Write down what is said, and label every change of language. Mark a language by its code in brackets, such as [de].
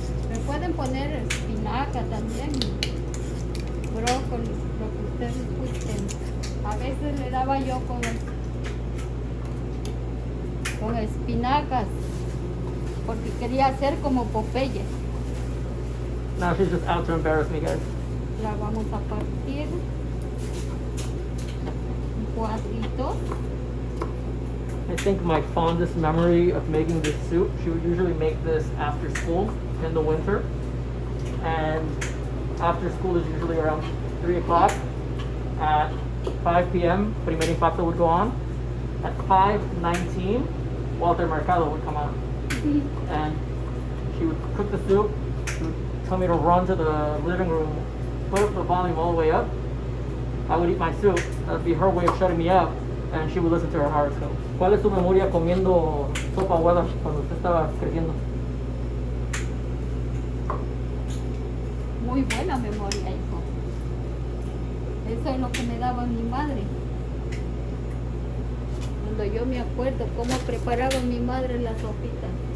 [es] Le pueden poner espinaca también, brócoli, lo que ustedes gusten. A veces le daba yo con espinacas, porque quería hacer como Popeye. [en] Now she's just out to embarrass me, guys. [es] La vamos a partir en cuadritos. [en] I think my fondest memory of making this soup, she would usually make this after school in the winter. And after school is usually around 3 o'clock. At 5 p.m., Primer Impacto would go on. At 5:19, Walter Mercado would come on. And she would cook the soup. She would tell me to run to the living room, put up the volume all the way up. I would eat my soup. That would be her way of shutting me up, and she would listen to her horoscope. [es] ¿Cuál es su memoria comiendo sopa aguada cuando usted estaba creciendo? Muy buena memoria, hijo. Eso es lo que me daba mi madre. Cuando yo me acuerdo cómo preparaba mi madre la sopita.